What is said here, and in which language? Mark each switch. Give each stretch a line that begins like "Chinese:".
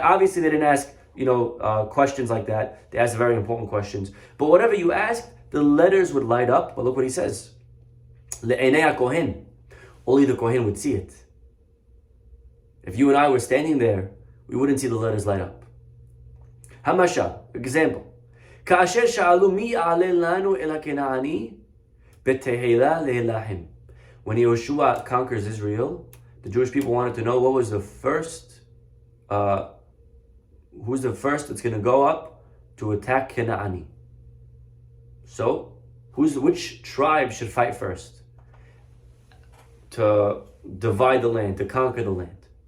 English: Obviously, they didn't ask, questions like that. They asked very important questions. But whatever you asked, the letters would light up. But look what he says.
Hebrew: Le'enei ha'kohen.
English: Only the Kohen would see it. If you and I were standing there, we wouldn't see the letters light up. Hamasha, example.
Hebrew: כאשר שאלו מי יעלה לנו אל הכנעני בתהילה להילחם.
English: When Yehoshua conquers Israel, the Jewish people wanted to know what was the first, who's the first that's going to go up to attack Kena'ani. So, which tribe should fight first to divide the land, to conquer the land?